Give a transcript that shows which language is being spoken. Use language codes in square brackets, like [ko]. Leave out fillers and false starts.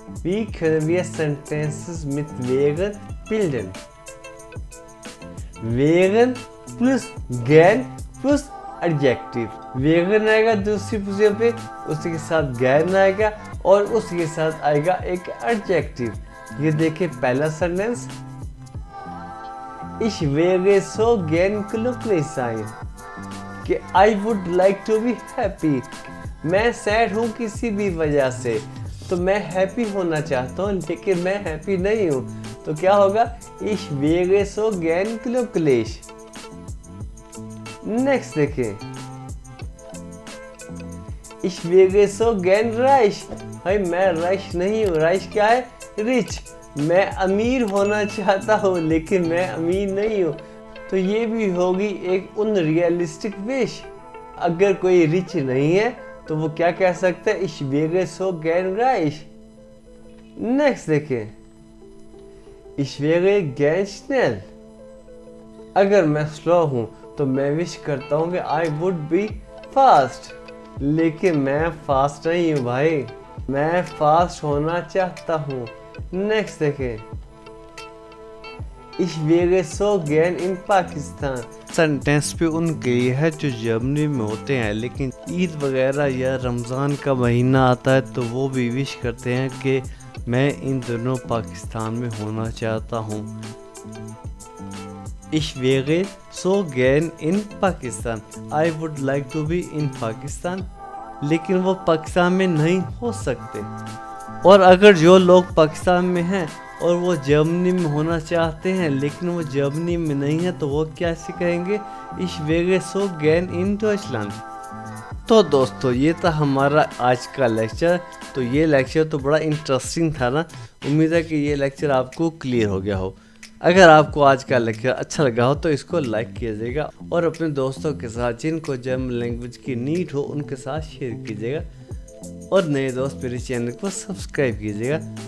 [de] Wie können wir sentences mit wären bilden? [hi] Warren plus gain plus adjective. Vegan आएगा दूसरी position पे, उसी के साथ गैन आएगा और उसी के साथ आएगा एक एडजेक्टिव। ये देखिए पहला sentence, [de] Ich wäre so gern glücklich sein, [hi] कि [en] I would like to be happy। [hi] मैं सैड हूँ किसी भी वजह से, तो मैं हैप्पी होना चाहता हूँ लेकिन मैं हैप्पी नहीं हूँ, तो क्या होगा? [de] Ich wäre so gern glücklich। [hi] Next देखिए, [de] Ich wäre so gern reich। [hi] भाई मैं राइश नहीं हूँ। राइश क्या है? रिच। मैं अमीर होना चाहता हूँ लेकिन मैं अमीर नहीं हूँ, तो ये भी होगी एक अनरियलिस्टिक विश। अगर कोई रिच नहीं है तो वो क्या कह सकता है? [de] Ich wäre so gern reich। [hi] Next देखिए, [de] Ich wäre gern schnell। [hi] अगर मैं स्लो हूँ तो मैं विश करता हूँ कि [en] I would be fast, [hi] लेकिन मैं फास्ट नहीं हूँ भाई। मैं फास्ट होना चाहता हूँ। नेक्स्ट देखें, [de] Ich wäre so gern in पाकिस्तान। [hi] Sentence पे उनके लिए है जो जर्मनी में होते हैं, लेकिन ईद वगैरह या रमज़ान का महीना आता है तो वो भी विश करते हैं कि मैं इन दिनों पाकिस्तान में होना चाहता हूँ। [de] Ich wäre so gern in पाकिस्तान। [en] I would like to be in Pakistan. [hi] लेकिन वो पाकिस्तान में नहीं हो सकते। और अगर जो लोग पाकिस्तान में हैं और वो जर्मनी में होना चाहते हैं लेकिन वो जर्मनी में नहीं है तो वो कैसे कहेंगे? [de] Ich wäre so gern in Deutschland। [hi] तो दोस्तों ये था हमारा आज का लेक्चर। तो ये लेक्चर तो बड़ा इंटरेस्टिंग था ना। उम्मीद है कि ये लेक्चर आपको क्लियर हो गया हो। अगर आपको आज का लेक्चर अच्छा लगा हो तो इसको लाइक कीजिएगा और अपने दोस्तों के साथ जिनको जर्मन लैंग्वेज की नीड हो उनके साथ शेयर कीजिएगा और नए दोस्त मेरे चैनल को सब्सक्राइब कीजिएगा।